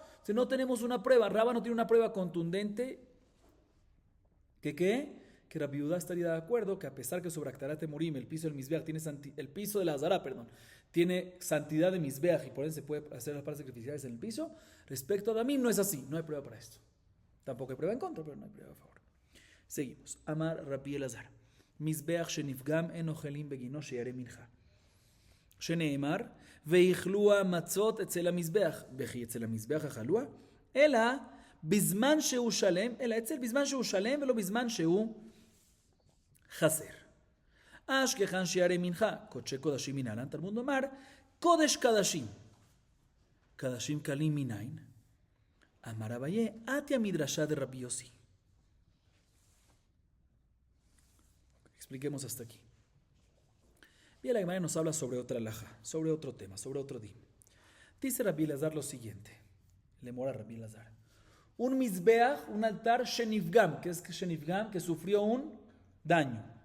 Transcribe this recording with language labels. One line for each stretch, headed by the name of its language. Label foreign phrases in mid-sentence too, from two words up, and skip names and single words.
Spanish: Si no tenemos una prueba, Rabba no tiene una prueba contundente que Rabbi Yehuda estaría de acuerdo que a pesar que sobre
Hebrew: Aktarat Temurim
Spanish: el piso del mizbeach el piso de la azara, tiene santidad de mizbeach y por eso se puede hacer las partes sacrificiales en el piso. Respecto a Damim no es así, no hay prueba para esto. Tampoco hay prueba en contra, pero no hay prueba a favor. Seguimos.
Hebrew: אמר רבי אלעזר. מזבח שנפגם אין אוכלים בגינו שיירי מנחה. שנאמר, ואכלו המצות אצל המזבח, וכי אצל המזבח אכלוה, אלא בזמן שהוא שלם, אלא אצל בזמן שהוא שלם ולא בזמן שהוא חסר. אשכחן שיערי מנחה, קודשי קודשים מנהלן, תלמוד לומר, קודש קדשים. קדשים קלים מניין. אמר אביי, אתיה מדרשה de Rabbi Yossi.
Spanish: Expliquemos hasta aquí. Bien, la Gemara nos habla sobre otra alhaja, sobre otro tema, sobre otro din. Dice Rabbi Elazar lo siguiente. Le mora Rabbi Elazar. Un mizbeach, un altar shenifgam, que es shenifgam, que sufrió un daño.